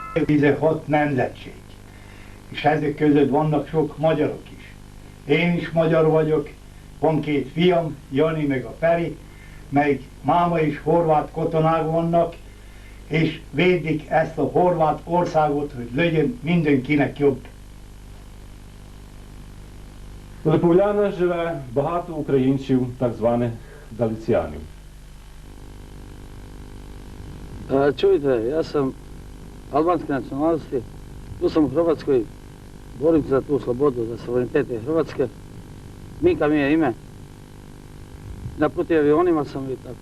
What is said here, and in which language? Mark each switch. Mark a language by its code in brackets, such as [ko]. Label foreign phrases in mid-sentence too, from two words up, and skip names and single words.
[hu] 16 nemzetség, és ezek között vannak sok magyarok is. Én is magyar vagyok, van 2 fiam, Jani meg a Feri, meg máma és horvát katonák vannak, és védik ezt a horvát országot, hogy legyen mindenkinek jobb. [uk] У Липовляна живе багато українців, так званих галиціянів. [hr] Čujte, ja sam albanske nacionalnosti, tu sam u Hrvatskoj, borim se za tu slobodu, za suverenitete Hrvatske. Mika mi je ime, na puti avionima sam i tako.